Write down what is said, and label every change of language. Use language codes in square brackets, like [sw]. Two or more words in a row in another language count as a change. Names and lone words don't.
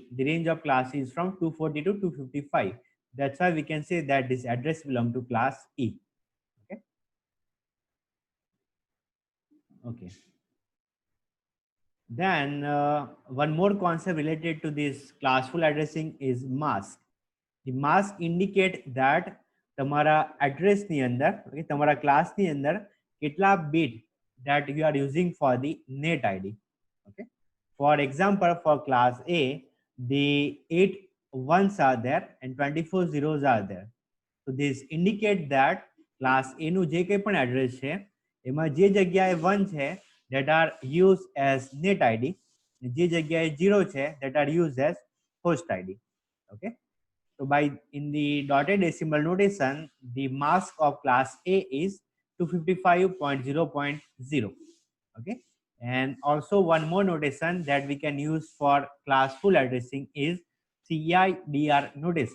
[en] The range of class is from 240 to 255. That's why we can say that this address belongs to class E. Okay. Okay. Then one more concept related to this classful addressing is mask. The mask indicate that [gu] તમારા address ની અંદર, okay, તમારા class ની અંદર કેટલા bit [en] that you are using for the net ID. Okay. For example, for class A, the 8 ones are there and 24 zeros are there. So this indicate that class A [gu] નું જે કંઈ પણ address છે, એમાં જે જગ્યાએ 1 છે, [en] that are used as net ID, [gu] જે જગ્યાએ 0 છે, [en] that are used as host ID. Okay. So by in the dotted decimal notation, the mask of class A is 255.0.0. Okay. And also one more notation that we can use for class full addressing is CIDR notation.